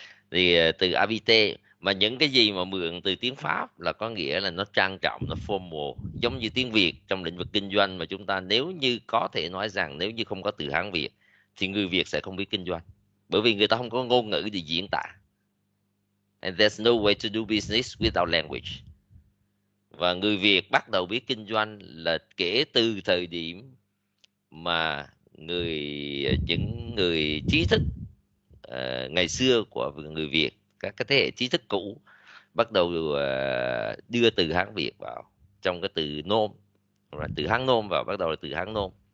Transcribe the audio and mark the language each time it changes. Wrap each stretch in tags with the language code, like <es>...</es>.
<vi>Thì từ habiter, mà những cái gì mà mượn từ tiếng Pháp là có nghĩa là nó trang trọng, nó formal, giống như tiếng Việt trong lĩnh vực kinh doanh mà chúng ta nếu như có thể nói rằng nếu như không có từ Hán Việt thì người Việt sẽ không biết kinh doanh, bởi vì người ta không có ngôn ngữ để diễn tả.</vi> <en>And there's no way to do business without language.</en> <vi>Và người Việt bắt đầu biết kinh doanh là kể từ thời điểm mà những người trí thức ngày xưa của người Việt, các cái thế hệ trí thức cũ bắt đầu đưa từ Hán Việt vào trong cái từ nôm, từ Hán nôm vào, bắt đầu là từ Hán nôm.</vi>